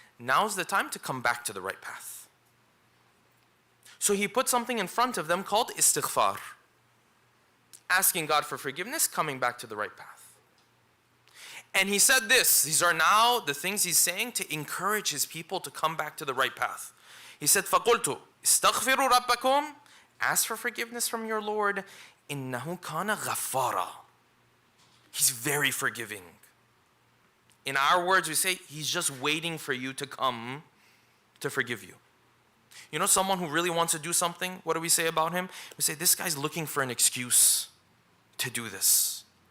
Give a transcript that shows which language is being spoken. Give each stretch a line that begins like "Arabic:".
English: Now's the time to come back to the right path. So he put something in front of them called istighfar. Asking God for forgiveness, coming back to the right path. And he said this, these are now the things he's saying to encourage his people to come back to the right path. He said,
Arabic: فَقُلْتُ اسْتَغْفِرُوا رَبَّكُمْ.
English: Ask for forgiveness from your Lord.
Arabic: إِنَّهُ كَانَ غَفَّارًا.
English: He's very forgiving. In our words, we say, he's just waiting for you to come to forgive you. You know someone who really wants to do something, what do we say about him? We say, this guy's looking for an excuse to do this.